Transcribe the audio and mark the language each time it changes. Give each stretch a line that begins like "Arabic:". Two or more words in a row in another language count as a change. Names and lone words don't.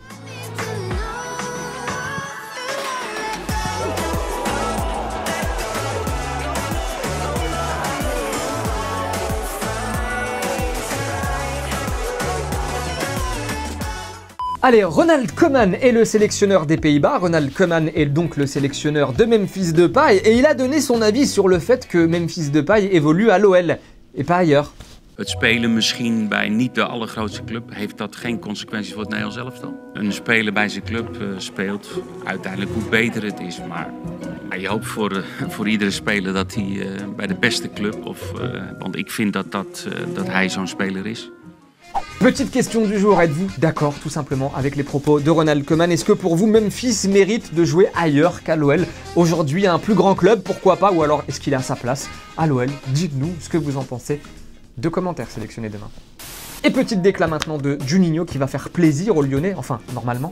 French: Allez, Ronald Koeman est le sélectionneur des Pays-Bas. Ronald Koeman est donc le sélectionneur de Memphis Depay et il a donné son avis sur le fait que Memphis Depay évolue à l'OL et pas ailleurs.
Dutch: Het spelen misschien bij niet de allergrootste club, heeft dat geen consequenties voor het Nederlands elftal? Een speler bij zijn club speelt uiteindelijk hoe beter het is, maar je hoopt voor iedere speler dat hij bij de beste club, want ik vind dat hij zo'n speler is.
French: Petite question du jour, êtes-vous d'accord tout simplement avec les propos de Ronald Koeman? Est-ce que pour vous, Memphis mérite de jouer ailleurs qu'à l'OL? Aujourd'hui, un plus grand club, pourquoi pas? Ou alors, est-ce qu'il est à sa place à l'OL? Dites-nous ce que vous en pensez. 2 commentaires sélectionnés demain. Et petite déclat maintenant de Juninho qui va faire plaisir aux Lyonnais, enfin, normalement.